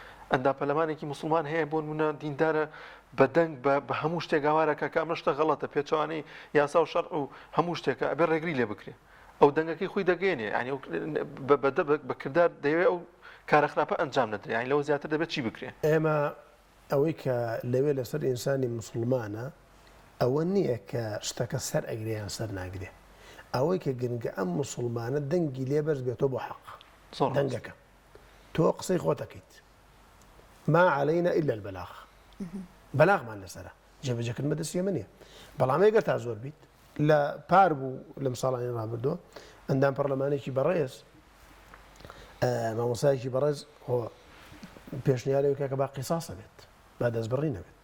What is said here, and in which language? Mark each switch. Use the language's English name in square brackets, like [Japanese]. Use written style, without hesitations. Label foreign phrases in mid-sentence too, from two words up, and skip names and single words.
[Central Kurdish] ئەندا پەلەمانێکی مسلمان هەیە بۆ نمونە دیندارە بەدەنگ بە هەموو شتێک ئاوارەکە کە ئەمە شتە غەڵەتە پێچوانەی یاسا و شەرع و هەموو شتێکە ئەبێ ڕێگری لێ بکرێ ئەو دەنگەکەی خۆی دەگەێنێ ینی بەکردار دەیەوێت ئەو کارە خراپە ئەنجام نەدرێ یانی لەوە زیاتر دەبێت چی بکرێ ئێمە ئەوەی کە لەوێ لەسەر ئینسانی مسلمانە ئەوە نییە کە شتەکە سەر ئەگریان سەر ناگرێ ئەوەی کە گرنگە ئەم مسلمانە دەنگی لێبەرز بێتەوە بۆ حەق دەنگەکە تۆ قسەی خۆتەکەیت [Arabic] ما علينا إلا البلاغ [Central Kurdish] بەلاغمان لەسەرە جێبەجێکردن بەدەستی ئێمە نییە بەڵام ئەگەر تا زۆر بیت لە پار بوو لەم ساڵانی ڕابردووە ئەندام پەرلەمانێکی بەڕێز مامۆستایەکی بەڕێز پێشنیارەوەی کە با قیساسە بێت با دەستبڕی نەبێت